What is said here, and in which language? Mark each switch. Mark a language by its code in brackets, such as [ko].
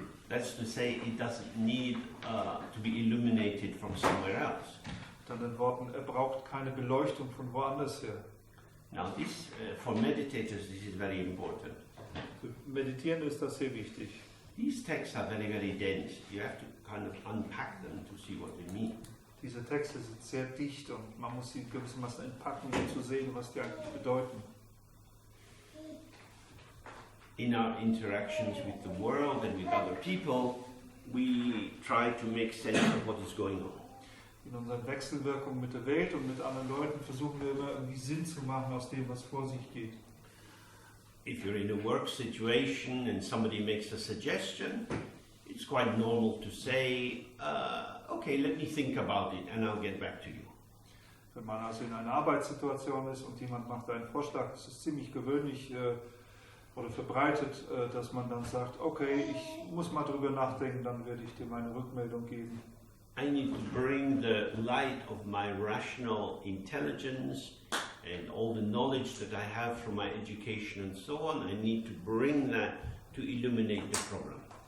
[en] That's to say, it doesn't need to be illuminated from somewhere else. [de] Mit anderen Worten, er braucht keine Beleuchtung von woanders her. [en] Now this, for meditators, this is very important. [de] Für Meditieren ist das sehr wichtig. [en] These texts are very, very dense. You have to kind of unpack them to see what they mean. [de] Diese Texte sind sehr dicht und man muss sie gewissermaßen entpacken, um zu sehen, was die eigentlich bedeuten. [en] In our interactions with the world and with other people, we try to make sense of what is going on. [de] In unseren Wechselwirkungen mit der Welt und mit anderen Leuten versuchen wir immer irgendwie Sinn zu machen aus dem, was vor sich geht. [en] If you're in a work situation and somebody makes a suggestion, it's quite normal to say, okay, let me think about it and I'll get back to you. [de] Wenn man also in einer Arbeitssituation ist und jemand macht einen Vorschlag, ist es ziemlich gewöhnlich oder verbreitet, dass man dann sagt, okay, ich muss mal drüber nachdenken, dann werde ich dir meine Rückmeldung geben. [en] I need to bring the light of my rational intelligence and all the knowledge that I have from my education and so on, I need to bring that to illuminate the problem.